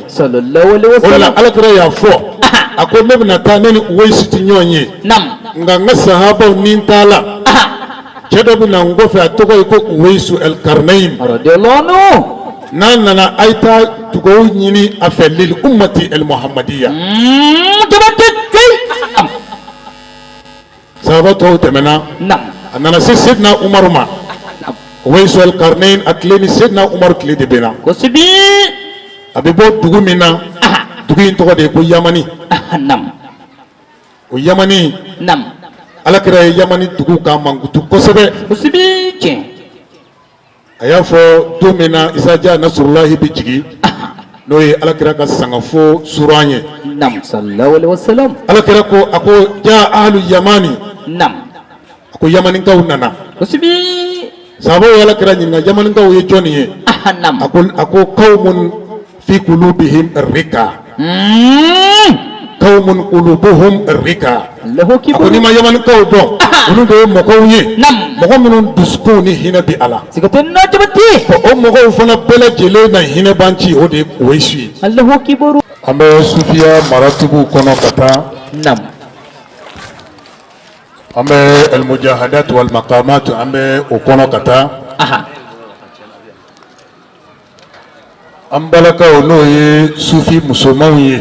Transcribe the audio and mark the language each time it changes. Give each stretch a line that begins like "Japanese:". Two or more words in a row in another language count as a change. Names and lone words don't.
Arabic: sallallahu alaihi
Bambara: o de la wasallam ala kira y'a fɔ a ko ne bɛna taa ne ni Uwaisu tɛ ɲɔgɔn ye nam nka n ka sahabaw ni n t'a la cɛ dɔ bɛ na n kɔfɛ a tɔgɔ ye ko Uwaisu El-Qarnayn radiyallahu n'a nana a ye taa dugawu ɲini a fɛ
Arabic: lil ummati el muhammadiya
Bambara: jabate coyi sahaba tɔw tɛmɛna nam a nana se Seydina Umaru ma Uwaisu El-Qarnayn a tile ni Seydina Umaru tile de bɛ na kosibi a bɛ bɔ dugu min na dugu in tɔgɔ de ye ko Yamani nam o Yamani nam alakira ye Yamani dugu ka mankutu kosɛbɛ kosibi tiɲɛ a y'a fɔ don min na Isaja Nasrulahi bɛ jigin n'o ye alakira ka sangafo sura an ye nam sallallahu alaihi wasallam alakira ko a ko
Arabic: ja ahlu
Bambara: Yamani nam a ko Yamanikaw nana kosibi sahabaw ye alakira ɲininka Yamanikaw ye jɔnni ye nam a ko qawmun fi qulubihim rika qawmun qulubuhum rika Allahu a ko kibaru n'i ma Yamanikaw dɔn olu de ye mɔgɔw ye nam mɔgɔ minnu dusukun ni hinɛ bɛ a la siga tɛ nɔ jabate o mɔgɔw fana bɛɛ lajɛlen na hinɛ b'an ci o de ye Uwaisu ye Allahu kibaru an bɛ sufiya maratigiw kɔnɔ ka taa nam an bɛ
Arabic: almujahadat wal maqamat
Bambara: an bɛ o kɔnɔ ka taa an balakaw n'o ye sufi musomanw ye